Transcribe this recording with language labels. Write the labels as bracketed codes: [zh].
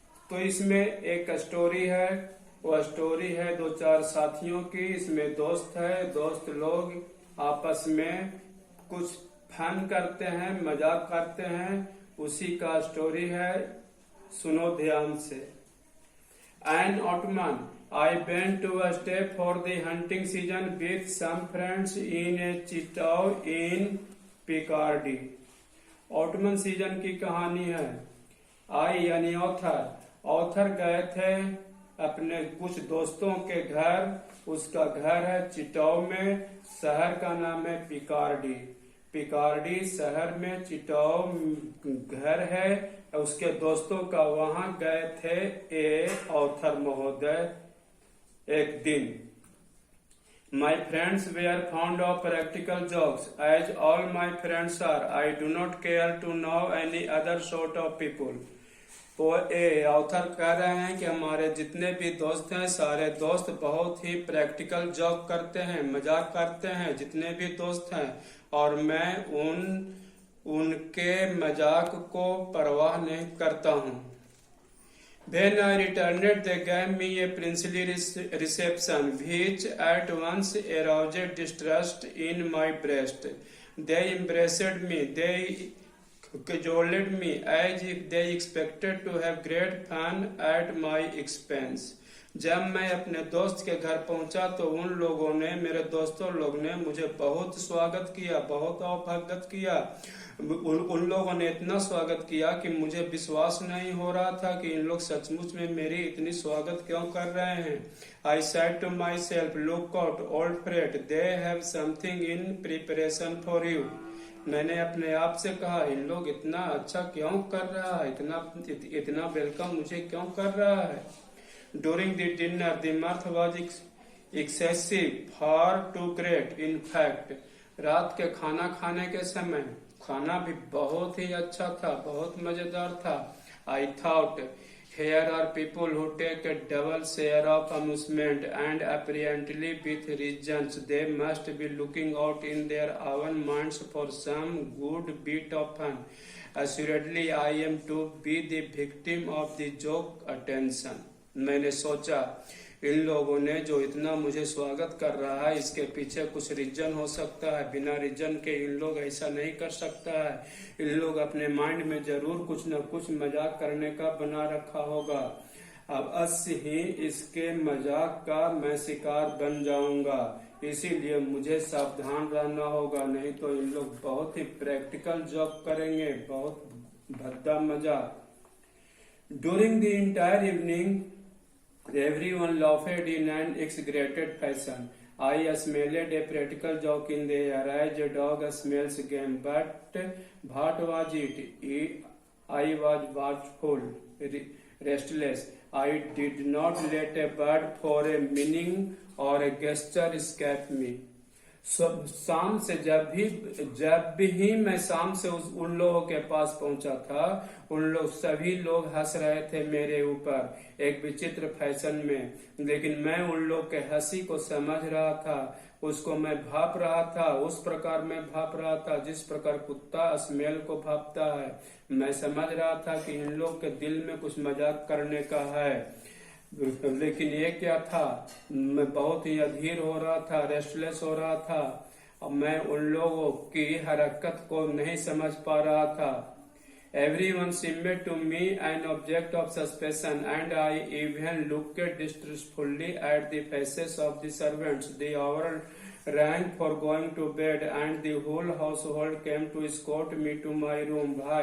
[hi] तो इसमें एक स्टोरी है, वह स्टोरी है दो चार साथियों की। इसमें दोस्त है, दोस्त लोग आपस में कुछ फन करते हैं, मजाक करते हैं, उसी का स्टोरी है। सुनो ध्यान से। [en] An autumn, I went to a stay for the hunting season with some friends in a château in Picardy. [hi] Ottoman season की कहानी है। आई यानी ऑथर गए थे अपने कुछ दोस्तों के घर। उसका घर है चिटाओ में, शहर का नाम है पिकारडी। पिकारडी शहर में, चिटाओ घर है। उसके दोस्तों का वहां गए थे ऑथर महोदय एक दिन। [en] My friends were fond of practical jokes, as all my friends are. I do not care to know any other sort of people. [hi] तो ऑथर कह रहे हैं कि हमारे जितने भी दोस्त हैं, सारे दोस्त बहुत ही प्रैक्टिकल जॉक करते हैं, मजाक करते हैं, जितने भी दोस्त हैं, और मैं उनके मजाक को परवाह नहीं करता हूँ। [en] When I returned, they gave me a princely reception, which at once aroused distrust in my breast. They embraced me, they cajoled me, as if they expected to have great fun at my expense. [hi] जब मैं अपने दोस्त के घर पहुंचा तो मेरे दोस्तों लोग ने मुझे बहुत स्वागत किया, बहुत अभ्यागत किया। उन लोगों ने इतना स्वागत किया कि मुझे विश्वास नहीं हो रहा था कि इन लोग सचमुच में मेरी इतनी स्वागत क्यों कर रहे हैं। [en] I said to myself, look out, old friend, they have something in preparation for you. [hi] मैंने अपने आप से कहा, इन लोग इतना अच्छा क्यों कर रहा है, इतना वेलकम मुझे क्यों कर रहा है। [en] During the dinner, the mirth was excessive, far too great. In fact, [hi] रात के खाना खाने के समय खाना भी बहुत ही अच्छा था, बहुत मजेदार था। [en] I thought, here are people who take a double share of amusement, and apparently with reasons. They must be looking out in their own minds for some good bit of fun. Assuredly, I am to be the victim of the joke attention. [hi] मैंने सोचा, इन लोगों ने जो इतना मुझे स्वागत कर रहा है, इसके पीछे कुछ रीजन हो सकता है। बिना रीजन के इन लोग ऐसा नहीं कर सकता है। इन लोग अपने माइंड में जरूर कुछ न कुछ मजाक करने का बना रखा होगा। अब अवश्य ही इसके मजाक का मैं शिकार बन जाऊंगा, इसीलिए मुझे सावधान रहना होगा, नहीं तो इन लोग बहुत ही प्रैक्टिकल जॉब करेंगे, बहुत भद्दा मजाक। [en] During the entire evening, everyone laughed in an exaggerated fashion. I smelled a practical joke in the air, as a dog smells game. But what was it? I was watchful, restless. I did not let a word for a meaning or a gesture escape me. [hi] शाम से जब भी मैं शाम से उन लोगों के पास पहुंचा था, सभी लोग हंस रहे थे मेरे ऊपर एक विचित्र फैशन में। लेकिन मैं उन लोग के हंसी को समझ रहा था, उसको मैं भाप रहा था, उस प्रकार मैं भाप रहा था जिस प्रकार कुत्ता स्मेल को भापता है। मैं समझ रहा था कि इन लोग के दिल में कुछ मजाक करने का है, लेकिन ये क्या था। मैं बहुत ही अधीर हो रहा था, रेस्टलेस हो रहा था, और मैं उन लोगों की हरकत को नहीं समझ पा रहा था। [en] Everyone seemed to me an object of suspicion, and I even looked distrustfully at the faces of the servants. The hour rang for going to bed, and the whole household came to escort me to my room.